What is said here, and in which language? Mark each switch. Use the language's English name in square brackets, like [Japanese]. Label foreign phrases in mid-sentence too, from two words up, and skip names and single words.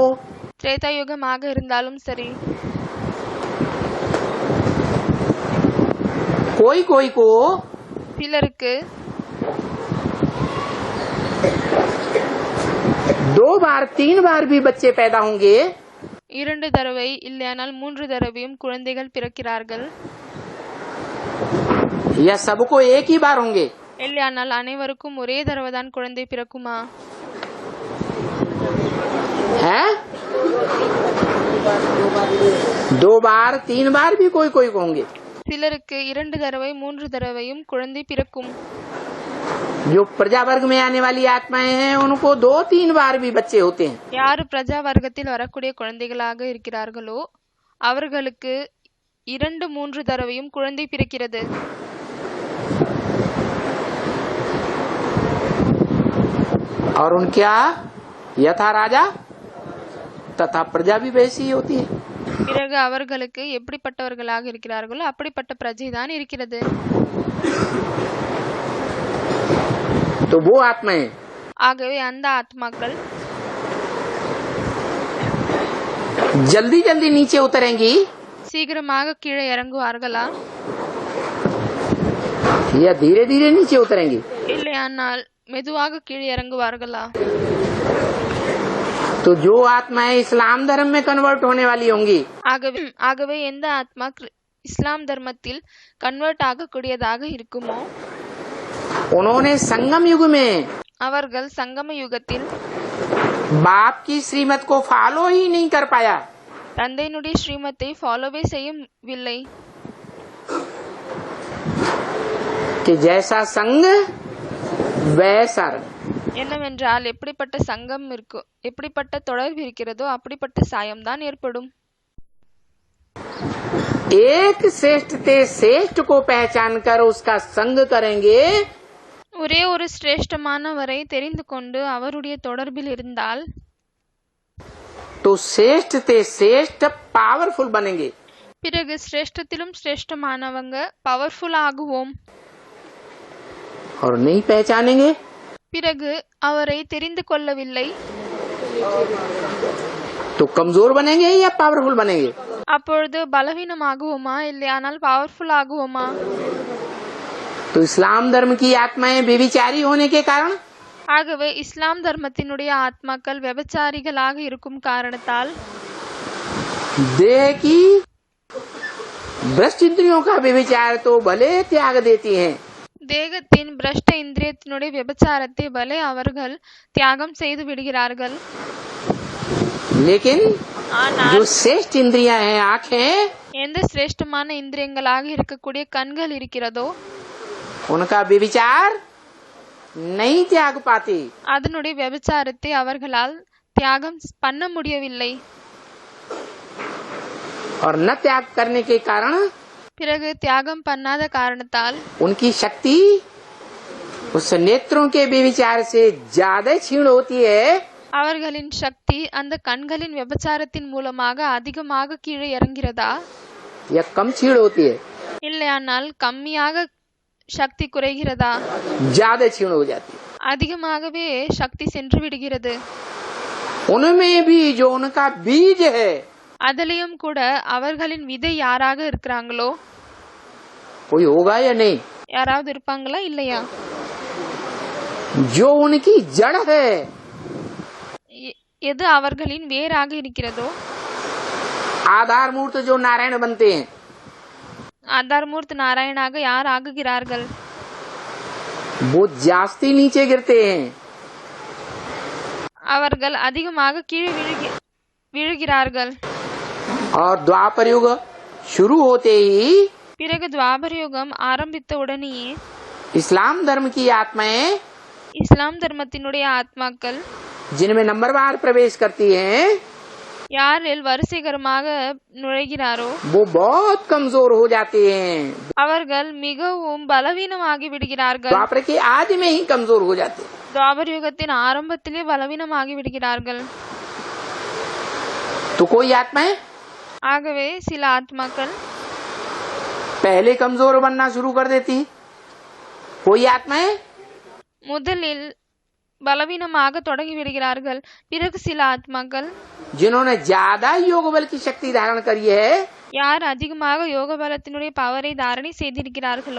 [Tamil] திரேதாயுகமாக இருந்தாலும் சரி, [Hindi] कोई कोई को [Tamil] சிலருக்கு [Hindi] 2 बार 3 बार भी बच्चे पैदा होंगे, [Tamil] 2 தடவை இல்லையானால் 3 தடவையும் குழந்தைகள் பிறக்கிறார்கள். [Hindi] या सबको एक ही बार होंगे? [Tamil] இல்லையானால் அனைவருக்கும் ஒரே தடவை தான் குழந்தை பிறக்குமா? [Hindi] है 2 बार 3 बार भी कोई कोई को होंगे. [Tamil] சிலருக்கு 2 தடவை 3 தடவையும் குழந்தை பிறக்கும். [Hindi] जो प्रजा वर्ग में आने वाली आत्माएं हैं उनको 2-3 बार भी बच्चे होते हैं. [Tamil] யாரு பிரஜா வர்க்கத்தில் வரக்கூடிய குழந்தைகளாக இருக்கிறார்களோ அவர்களுக்கு 2-3 தடவையும் குழந்தை பிறக்கிறது. [Hindi] और उनका यथा राजा तथा प्रजा भी वैसी ही होती है. [Tamil] பிறகு அவர்களுக்கு எப்படிப்பட்டவர்களாக இருக்கிறார்களோ அப்படிப்பட்ட பிரஜை தான் இருக்கிறது. [Hindi] तो वो आत्माएं [Tamil] ஆகவே அந்த ஆத்மாக்கள் [Hindi] जल्दी जल्दी नीचे उतरेंगी [Tamil] சீக்கிரமாக கீழே இறங்குவார்களா? [Hindi] या धीरे धीरे नीचे उतरेंगी? [Tamil] இல்லையானால் மெதுவாக கீழே இறங்குவார்களா? [Hindi] तो जो आत्माएं इस्लाम धर्म में कन्वर्ट होने वाली होंगी, [Tamil] ஆகவே எந்த ஆத்மா இஸ்லாம் தர்மத்தில் கன்வெர்ட் ஆகக்கூடியதாக இருக்குமோ [Hindi] उन्होंने संगम युग में [Tamil] அவர்கள் சங்கம யுகத்தில் [Hindi] बाप की श्रीमत को फॉलो ही नहीं कर पाया. [Tamil] தந்தையினுடைய ஸ்ரீமத்தை ஃபாலோவே செய்யவில்லை. [Hindi] कि जैसा संग वैसा रंग. [Tamil] என்னவென்றால் எப்படிப்பட்ட சங்கம் இருக்கோ, எப்படிப்பட்ட தொடர்பு இருக்கிறதோ அப்படிப்பட்ட சாயம்தான் ஏற்படும். [Hindi] एक श्रेष्ठ ते श्रेष्ठ को पहचान कर उसका संग करेंगे, [Tamil] ஒரே ஒரு சிரேஷ்டமானவரை தெரிந்து கொண்டு அவருடைய தொடர்பில் இருந்தால் [Hindi] तो श्रेष्ठ ते श्रेष्ठ पावरफुल बनेंगे. [Tamil] பிறகு சிரேஷ்டத்திலும் சிரேஷ்டமானவங்க பவர்ஃபுல் ஆகுவோம். [Hindi] और नहीं पहचानेंगे [Tamil] பிறகு அவரை தெரிந்து கொள்ளவில்லை [Hindi] तो कमजोर बनेंगे या पावरफुल बनेंगे? [Tamil] அப்பொழுது பலவீனமாகுவோமா இல்லையானால் பவர்ஃபுல் ஆகுவோமா? [Hindi] तो इस्लाम धर्म की आत्माएं बेविचारी होने के कारण [Tamil] ஆகவே இஸ்லாம் தர்மத்தினுடைய ஆத்மாக்கள் விபச்சாரிகளாக இருக்கும் காரணத்தால் [Hindi] देह की भ्रष्ट इंद्रियों का बेविचार तो भले त्याग देती हैं, [Tamil] தேகத்தின் பிரஷ்ட இந்திரியத்தினுடைய விபச்சாரத்தை பலே அவர்கள் தியாகம் செய்து விடுகிறார்கள். [Hindi] लेकिन [Tamil] ஆனால் [Hindi] जो श्रेष्ठ इंद्रियां हैं आंखें, [Tamil] எந்த சிரேஷ்டமான இந்திரியங்களாக இருக்கக்கூடிய கண்கள் இருக்கிறதோ [Hindi] उनका बेविचार नहीं त्याग पाती. [Tamil] அதனுடைய விபச்சாரத்தை அவர்களால் தியாகம் பண்ண முடியவில்லை. [Hindi] और न त्याग करने के कारण [Tamil] பிறகு தியாகம் பண்ணாத காரணத்தால் [Hindi] उनकी शक्ति उस नेत्रों के बेविचार से ज्यादा क्षीण होती है. [Tamil] அவர்களின் சக்தி அந்த கண்களின் விபச்சாரத்தின் மூலமாக அதிகமாக கீழே இறங்கிறதா [Hindi] या कम क्षीण होती है? [Tamil] இல்லையானால் கம்மியாக சக்தி குறைகிறதா? [Hindi] ज्यादा क्षीण हो जाती है. [Tamil] அதிகமாகவே சக்தி சென்று விடுகிறது. [Hindi] उनमें भी जो उनका बीज है, [Tamil] அதிலையும் கூட அவர்களின் விதை யாராக இருக்கிறாங்களோ [Hindi] कोई होगा या नहीं? [Tamil] யாராவது இருப்பாங்களா இல்லையா? [Hindi] जो उनकी जड़ है, [Tamil] எது அவர்களின் வேராக இருக்கிறதோ, [Hindi] आधार मूर्त जो नारायण बनते हैं, [Tamil] ஆதாரமூர்த்தி நாராயணாக யார் ஆகுகிறார்கள்? [Hindi] वो जास्ती नीचे गिरते हैं. [Tamil] அவர்கள் அதிகமாக கீழே விழுகிறார்கள். [Hindi] और द्वापर युग शुरू होते ही [Tamil] பிறகு துவாபர யுகம் ஆரம்பித்த உடனேயே [Hindi] इस्लाम धर्म की आत्माएं [Tamil] இஸ்லாம் தர்மத்தினுடைய ஆத்மாக்கள் [Hindi] जिनमें नंबरवार प्रवेश करती हैं, [Tamil] யாரில் வரிசைகரமாக நுழைகிறாரோ [Hindi] वो बहुत कमजोर हो जाते हैं. [Tamil] அவர்கள் மிகவும் பலவீனமாகி விடுகிறார்கள். [Hindi] द्वापर के आदि में ही कमजोर हो जाते हैं. [Tamil] துவாபர யுகத்தின் ஆரம்பத்திலே பலவீனமாகி விடுகிறார்கள். [Hindi] तो कोई आत्माएं [Tamil] ஆகவே சில ஆத்மாக்கள் [Hindi] पहले कमजोर बनना शुरू कर देती, कोई आत्माएं [Tamil] முதலில் பலவீனமாக தொடங்கி விடுகிறார்கள். பிறகு சில ஆத்மாக்கள் [Hindi] जिन्होंने ज्यादा योग बल की शक्ति धारण करी है, [Tamil] யார் அதிகமாக யோக பலத்தினுடைய பவரை தாரணை செய்திருக்கிறார்களோ